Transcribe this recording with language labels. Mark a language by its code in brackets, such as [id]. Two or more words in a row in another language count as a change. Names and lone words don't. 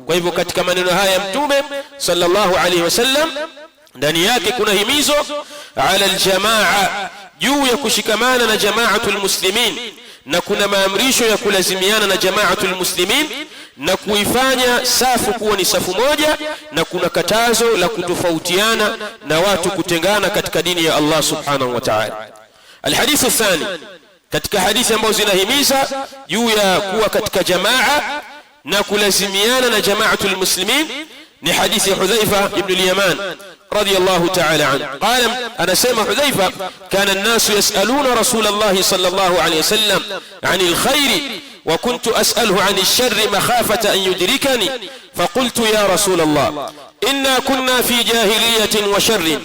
[sw] Kwa hivyo katika maneno haya Mtume [ar] صلى الله عليه وسلم [sw] ndani yake kuna himizo [ar] على الجماعة [sw] juu ya kushikamana na [ar] جماعة المسلمين [sw] na kuna maamrisho ya kulazimiana na [ar] جماعة المسلمين [sw] na kuifanya safu kuwa ni safu moja na kuna katazo la kutofautiana na watu kutengana katika dini ya [ar] الله سبحانه وتعالى. الحديث الثاني [sw] katika hadithi ambazo zinahimiza juu ya kuwa katika jamaa na kulazimiana na [ar] جماعة المسلمين [sw] ni hadithi Hudhaifa ibn al-Yaman [ar] رضي الله تعالى عنه قال أنا سمع حذيفة كان الناس يسألون رسول الله صلى الله عليه وسلم عن الخير وكنت أسأله عن الشر مخافة أن يدركني فقلت يا رسول الله إنا كنا في جاهلية وشر